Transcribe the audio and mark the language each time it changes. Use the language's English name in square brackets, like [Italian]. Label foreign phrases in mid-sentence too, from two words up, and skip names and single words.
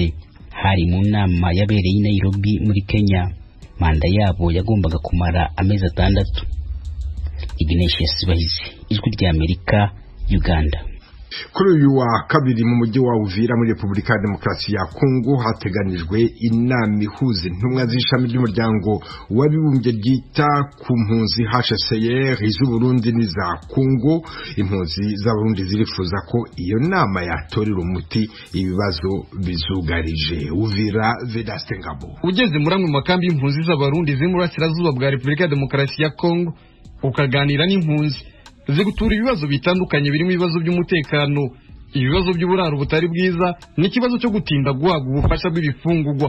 [Kinyarwanda] Hari mu nama yabereye i Nairobi muri Kenya. Manda yabo yagombaga kumara amezi 6. Ignatius Bahizi, Ijwi ry'Amerika, Uganda. Kuri uyu wa kabiri mu mujyi wa Uvira muri Repubulika ya Demokarasi ya Kongo hateganijwe inama ihuza intumwa z'ishami ry'umuryango w'abibumbye ryita ku mpunzi HCR iz'u Burundi n'iza Kongo. Impunzi z'Abarundi zirifuza ko iyo nama yatorera umuti ibibazo bizugarije. Uvira, Vedaste Ngabo. Ugeze muri amwe makambi y'impunzi z'Abarundi ziri mu burasirazuba bwa Repubulika ya Demokarasi ya Kongo ukaganira n'impunzi zigutura ibibazo bitandukanye birimo ibibazo by'umutekano, ibibazo by'uburaro butari bwiza, n'ikibazo cyo gutinda guhabwa ubufasha bw'ibifungurwa.